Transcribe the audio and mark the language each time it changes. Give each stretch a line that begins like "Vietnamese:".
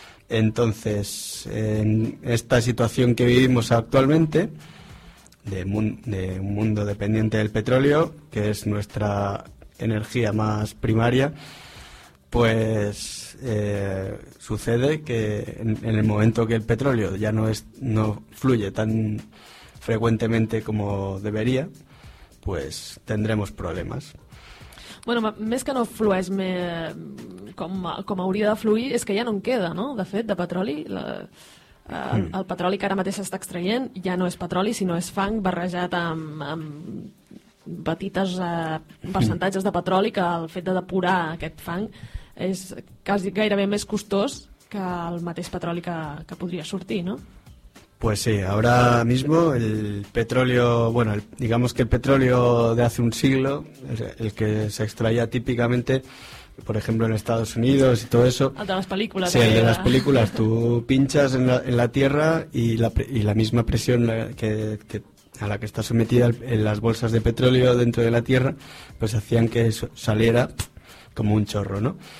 Spanish: Entonces, en esta situación que vivimos actualmente, de un mundo dependiente del petróleo, que es nuestra energía más primaria, pues sucede que en el momento que el petróleo ya no fluye tan frecuentemente como debería, pues tendremos problemas.
Catalan: Bueno, més que no flueix com hauria de fluir, és que ja no en queda, no? De fet, de petroli, el petroli que ara mateix s'està extraient ja no és petroli, sinó és fang barrejat amb petites percentatges de petroli, que el fet de depurar aquest fang és quasi gairebé més costós que el mateix petroli que podria sortir, ¿no?
Spanish: Pues sí, ahora mismo el petróleo, bueno, digamos que el petróleo de hace un siglo, el que se extraía típicamente, por ejemplo, en Estados Unidos y todo eso. El de las películas. Sí, el de las películas. Tú pinchas en la tierra y la misma presión que a la que está sometida en las bolsas de petróleo dentro de la tierra, pues hacían que eso saliera como un chorro, ¿no?